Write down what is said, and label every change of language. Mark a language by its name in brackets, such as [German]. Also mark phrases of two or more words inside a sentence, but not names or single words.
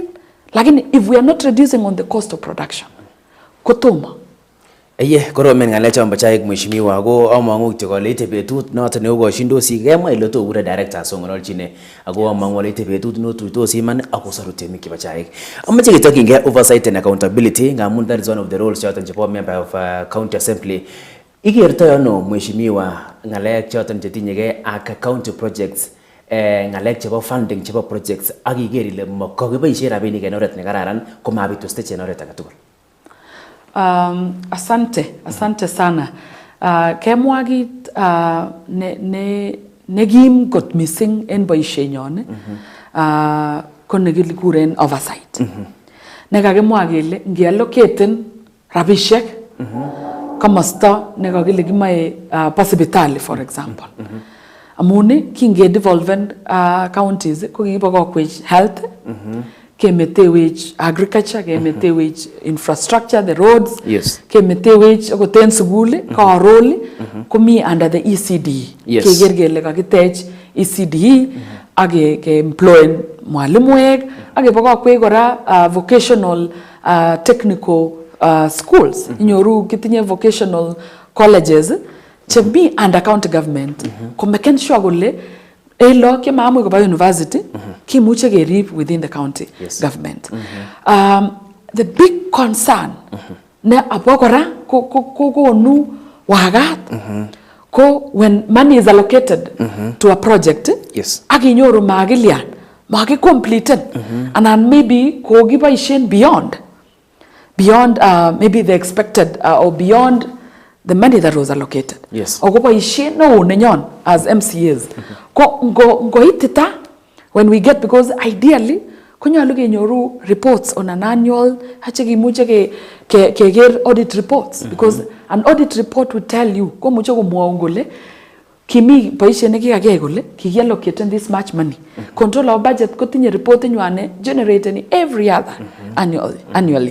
[Swahili] Lakini [English] if we are not reducing on the cost of production, [Kipsigis] kotomo. Koromen ng'alek chombo chaik mheshimiwa ko amang'u kityo kole ite betut noton neokoshindosi kemwa ile tokure directors ong'ololchine ako amang'u ile ite betut notuitosi iman ako soru temik chebo chaik. Amache ketokyingei [English] oversight and accountability ngamun that is one of the roles [Kipsigis] choton chebo [English] member of county assembly. [Kipsigis] Ikertoi ano mheshimiwa ng'alek choton chetinyegei ak [English] county projects [Kipsigis] ng'alek chebo funding chebo projects ak iker ile makokiboisie rabinik en oret nekararan komabitu stage en oret age tugul? [Swahili] Asante sana. [Kipsigis] Kemwa kit nekim kot missing en boisienyon ko nekikuren oversight. Nekakimwa kele ngeallocaten rabisiek komosta nekakile kimoe po sipitali [English] for example. [Kipsigis] Amuni kingedevolven counties ko kikibokokwech health, kemetewech agriculture, kemetewech infrastructure, [English] the roads, [Kipsigis] kemetewech okoten sukul, karoli komi [English] under the ECD. [Kipsigis] Keker kele kakitech ECD ak ke-employ mwalimuek ak kebokokwech kora [English] vocational technical schools. [Kipsigis] Inyoru kitinye [English] vocational colleges to be under county government. [Kipsigis] Komeken sure kole elo ke maamu ko ba university kimuche kerib [English] within the county government. The big concern [Kipsigis] ne abokora konu wagat ko [English] when money is allocated to a project [Kipsigis] akinyoru magilian magi [English] completed and maybe [Kipsigis] ko giboisien [English] beyond maybe the expected or beyond the money that was allocated. [Kipsigis] Ogoboisien no nenyon [English] as MCAs. [Kipsigis] Go itita [English] when we get, because ideally [Kipsigis] konyalu kenyoru [English] reports on an annual [Kipsigis] hachekimuche keger [English] audit reports, because an audit report will tell you [Kipsigis] komuche komwaun kole kimi boisiet nekikakiyai kole kikiallocate [English] this much money. Control of budget kotinye report nywane generated every other annually.